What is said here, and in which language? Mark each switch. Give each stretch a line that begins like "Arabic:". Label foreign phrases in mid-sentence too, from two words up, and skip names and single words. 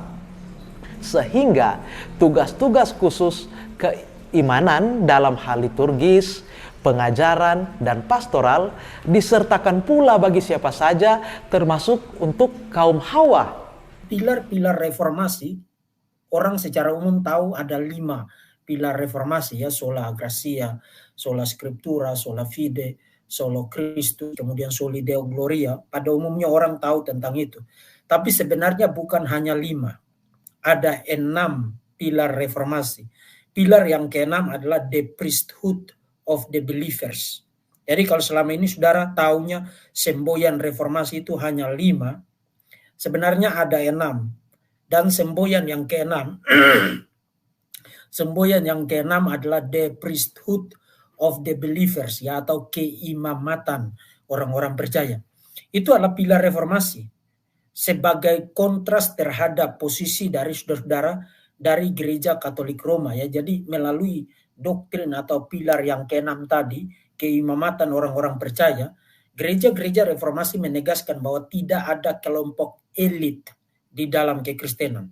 Indonesian: Sehingga tugas-tugas khusus keimanan dalam hal liturgis, pengajaran, dan pastoral disertakan pula bagi siapa saja, termasuk untuk kaum Hawa. Pilar-pilar reformasi, orang secara umum tahu ada 5 pilar reformasi, ya,
Latin: sola gratia, sola scriptura, sola fide, sola Christus, kemudian soli Deo gloria.
Indonesian: Pada umumnya orang tahu tentang itu. Tapi sebenarnya bukan hanya 5. Ada 6 pilar reformasi. Pilar yang ke-6 adalah
English: the priesthood of the believers.
Indonesian: Jadi kalau selama ini saudara taunya semboyan reformasi itu hanya 5, sebenarnya ada 6. Dan semboyan yang ke-6 semboyan yang ke-6 adalah
English: the priesthood of the believers,
Indonesian: ya, atau keimamatan orang-orang percaya. Itu adalah pilar reformasi sebagai kontras terhadap posisi dari saudara-saudara dari Gereja Katolik Roma, ya. Jadi melalui doktrin atau pilar yang ke-6 tadi, keimamatan orang-orang percaya, gereja-gereja reformasi menegaskan bahwa tidak ada kelompok elit di dalam kekristenan.